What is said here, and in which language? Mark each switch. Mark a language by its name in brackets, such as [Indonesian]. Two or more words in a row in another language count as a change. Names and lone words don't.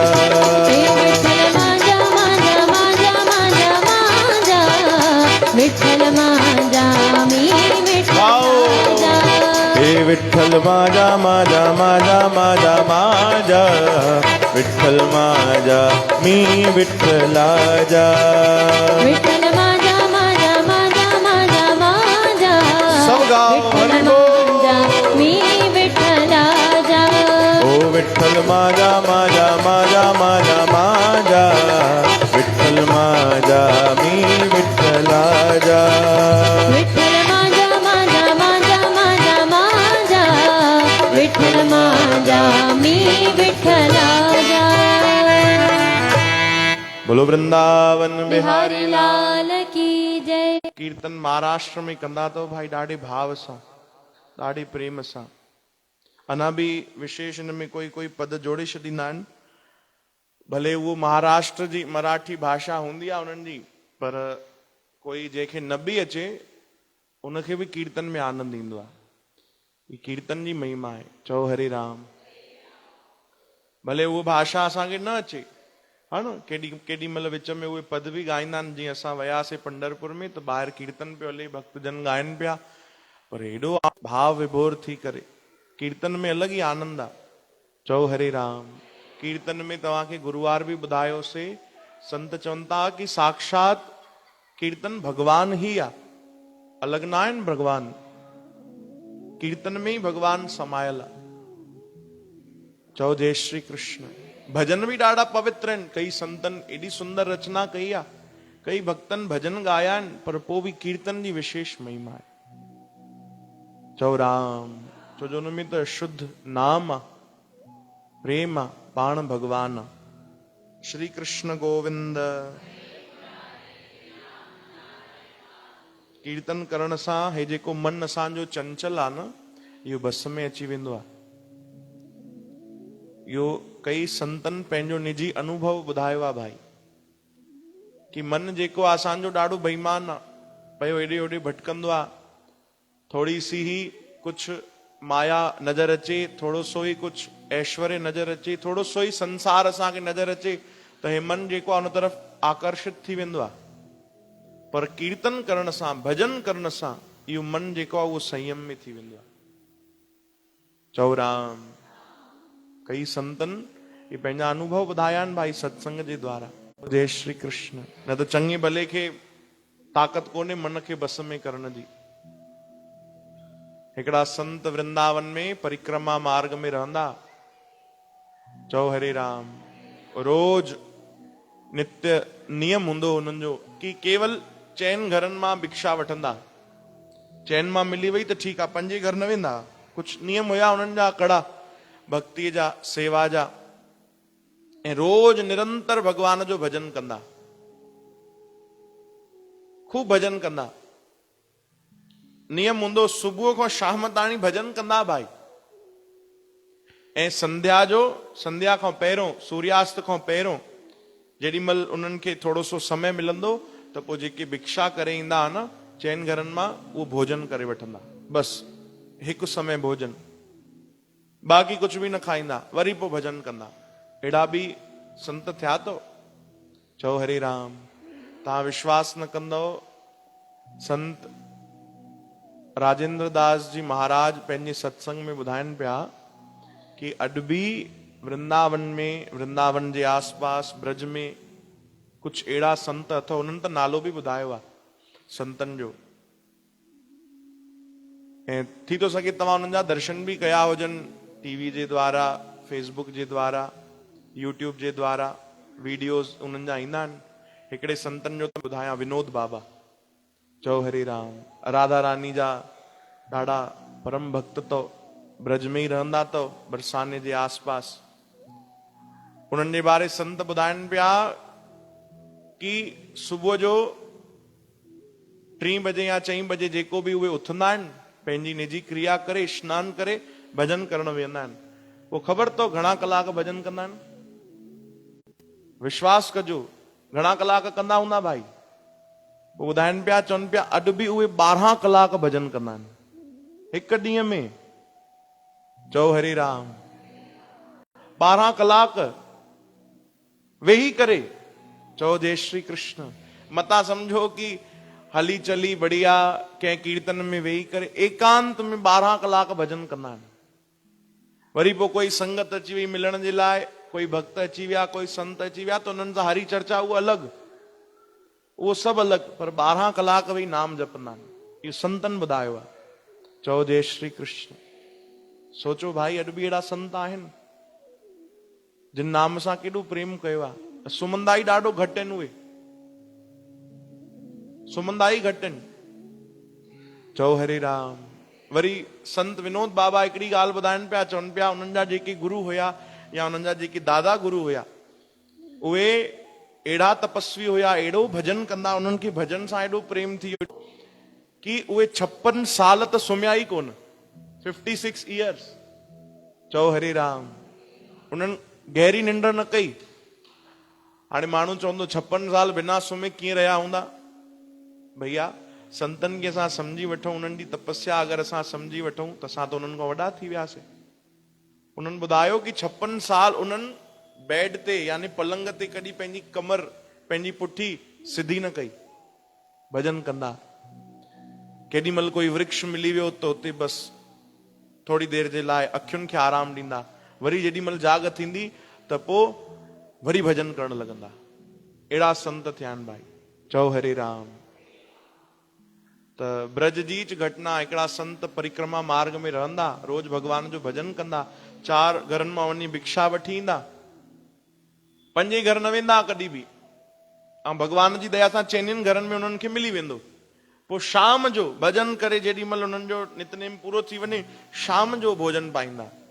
[Marathi] हे विठ्ठल माझा माझा माझा माझा माझा विठ्ठल माझा मी विठ्ठलाजा. हे विठ्ठल माझा माझा माझा माझा माझा विठ्ठल माझा मी विठ्ठलाजा. विठ्ठल माझा माझा माझा माझा माझा [Hindi] सब गाओ. विठ्ठल हरी बोल. [Marathi] माझा मी विठ्ठलाजा. ओ विठ्ठल माझा माझा माझा माझा माझा विठ्ठल माझा मी विठ्ठलाजा. विठ्ठल माझा माझा माझा माझा माझा विठ्ठल माझा मी विठ्ठलाजा. [Hindi] बोलो वृंदावन बिहारी बिहारी लाल की जय. [Sindhi] कीर्तन महाराष्ट्र में कंदा तो भाई ॾाढे भाव सां ॾाढे प्रेम सां. अञा बि विशेष हिन में कोई कोई पद जोड़े छॾींदा आहिनि. भले उहो महाराष्ट्र जी मराठी भाषा हूंदी आहे उन्हनि जी, पर कोई जंहिंखे न बि अचे उनखे बि कीर्तन में आनंद ईंदो आहे. ही कीर्तन जी महिमा आहे. चओ हरे राम. भले उहा भाषा असांखे न अचे, हा न, केॾी महिल विच में उहे पद बि ॻाईंदा आहिनि. जीअं असां वियासीं पंढरपुर में त ॿाहिरि कीर्तन पियो हले, भक्तजन ॻाइनि पिया, पर हेॾो भाव विभोर थी करे कीर्तन में अलॻि ई आनंद आहे. चओ हरे राम. कीर्तन में तव्हांखे गुरुवार बि ॿुधायोसीं, संत चवनि था कि साक्षात कीर्तन भगवान ही आहे, अलॻि न आहिनि भगवान. कीर्तन में ई भगवान समायल आहे. चओ जय श्री कृष्ण. भजन भी ॾाढा पवित्र आहिनि. कई संतनि एॾी सुंदर रचना कई आहे, कई भक्तनि भजन ॻाया आहिनि, पर पोइ बि कीर्तन जी विशेष महिमा आहे. चओ राम. छो जो हुन में त शुद्ध नाम आहे, प्रेम आहे, पाण भगवान आहे. श्री कृष्ण गोविंद. कीर्तन करण सां हे जेको मन असांजो चंचल आहे न, इहो बस में अची वेंदो आहे. इहो कई संतनि पंहिंजो निजी अनुभव ॿुधायो आहे भाई, कि मन जेको आहे असांजो ॾाढो बेईमान आहे, पियो हेॾे होॾे भटकंदो आहे. थोड़ी सी ही कुछ माया नज़र अचे, थोड़ो सो ही कुछ ऐश्वर्य नज़र अचे, थोड़ो सो ही संसार असांखे नज़र अचे, त हे मन जेको आहे उन तरफ़ आकर्षित थी वेंदो आहे. पर कीर्तन करण सां, भजन करण सां इहो मन जेको आहे उहो संयम में थी वेंदो आहे. चओ राम. कई संतन ये पंहिंजा अनुभव ॿुधाया आहिनि भाई सत्संग जे द्वारा. जय श्री कृष्ण. न त चङे भले खे ताक़त कोन्हे मन खे बस में करण जी. हिकिड़ा संत वृंदावन में परिक्रमा मार्ग में रहंदा. चओ हरे राम. रोज नित्य नियम हूंदो हुननि जो कि केवल 4 घरनि मां भिक्षा वठंदा. 4 मां मिली वई त ठीकु आहे, 5 घर न वेंदा. कुछ नियम हुया हुननि जा कड़ा, भक्ति जा, सेवा जा. ऐं रोज निरंतर भगवान जो भजन कंदा, खूब भजन कंदा. नियम हूंदो सुबुह खां शाम ताणी भजन कंदा भाई. ऐं संध्या खां पहिरियों, सूर्यास्त खां पहिरियों जेॾी महिल उन्हनि खे थोड़ो सो समय मिलंदो त पोइ जेके भिक्षा करे ईंदा न 4 घरनि मां, उहो भोजन करे वठंदा. बस हिकु समय भोजन, बाक़ी कुछ भी न खाईंदा, वरी पोइ भजन कंदा. अहिड़ा बि संत थिया तो. चओ हरे राम. तव्हां विश्वास न कंदव, संत राजेंद्र दास जी महाराज पंहिंजे सत्संग में ॿुधाइनि पिया कि अॼु बि वृंदावन में, वृंदावन जे आसपास ब्रज में कुछ अहिड़ा संत अथव. उन्हनि त नालो बि ॿुधायो आहे संतनि जो. ऐं थी थो सघे तव्हां उन्हनि जा दर्शन बि कया हुजनि, टीवी जे द्वारा, फेसबुक जे द्वारा, यूट्यूब जे द्वारा वीडियोस उन्हनि जा ईंदा आहिनि. हिकिड़े संतनि जो त ॿुधायां, विनोद बाबा. चओ हरे राम. राधा रानी जा ॾाढा परम भक्त तो, ब्रज में ही रहंदा तो, बरसाने जे आसपास. उन्हनि जे बारे संत ॿुधाइनि पिया कि सुबुह जो 3 बजे या 4 बजे जेको बि उहे उथंदा आहिनि, पंहिंजी निजी क्रिया करे, स्नान करे भजन करण वेंदा आहिनि। पोइ ख़बर अथव घणा कलाक भजन कंदा आहिनि? विश्वास कजो, घणा कलाक कंदा हूंदा भाई? पोइ ॿुधाइनि पिया, चवनि पिया अॼु बि उहे 12 कलाक भजन कंदा आहिनि हिकु ॾींहं में। चओ हरे राम। 12 कलाक वेही करे चओ जय श्री कृष्ण। मता समझो कि हली चली बढ़िया कंहिं कीर्तन में वेही करे एकांत में 12 कलाक भजन कंदा आहिनि। वरी पोइ कोई संगत अची वई मिलण जे लाइ, कोई भक्त अची विया, कोई संत अची विया, त उन्हनि सां हरी चर्चा उहो अलॻि, उहो सभु अलॻि, पर 12 कलाक वेही नाम जपंदा आहिनि। इहो संतन ॿुधायो आहे। चओ जय श्री कृष्ण। सोचो भाई, अॼु बि अहिड़ा संत आहिनि जिन नाम सां केॾो प्रेम कयो आहे। सुम्हंदा ई ॾाढो घटि आहिनि उहे, सुम्हंदा ई घटि आहिनि। चओ हरे राम। वरी संत विनोद बाबा हिकिड़ी ॻाल्हि ॿुधाइनि पिया, चवनि पिया उन्हनि जा जेके गुरु हुया या उन्हनि जा जेके दादा गुरु हुया, उहे अहिड़ा तपस्वी हुया, अहिड़ो भजन कंदा, उन्हनि खे भजन सां एॾो प्रेम थी वियो कि उहे 56 साल त सुम्हिया ई कोन, 56 इयर्स। चओ हरे राम। उन्हनि गहरी निंड न कई। हाणे माण्हू चवंदो 56 साल बिना सुम्हे कीअं रहिया हूंदा? भैया संतन खे असां समझी वठूं, उन्हनि जी तपस्या अगरि असां समझी वठूं त असां त उन्हनि खां वॾा थी वियासीं। उन्हनि ॿुधायो कि 56 साल उन्हनि बेड ते यानी पलंग ते कॾहिं पंहिंजी कमर, पंहिंजी पुठी सिधी न कई, भजन कंदा। केॾी महिल कोई वृक्ष मिली वियो त उते बसि थोड़ी देर जे लाइ अखियुनि खे आराम ॾींदा, वरी जेॾी महिल जाग थींदी त पोइ वरी भजन करण लॻंदा। अहिड़ा संत थिया आहिनि भाई। चओ हरे राम। त ब्रज जी घटना, हिकिड़ा संत परिक्रमा मार्ग में रहंदा, रोज भगवान जो भजन कंदा, 4 घरनि मां वञी भिक्षा वठी ईंदा, 5 घर न वेंदा कॾहिं बि, ऐं भगवान जी दया सां 4 घरनि में उन्हनि खे मिली वेंदो। पोइ शाम जो भजन करे जेॾी महिल उन्हनि जो नितनेम पूरो थी वञे, शाम जो भोजन पाईंदा।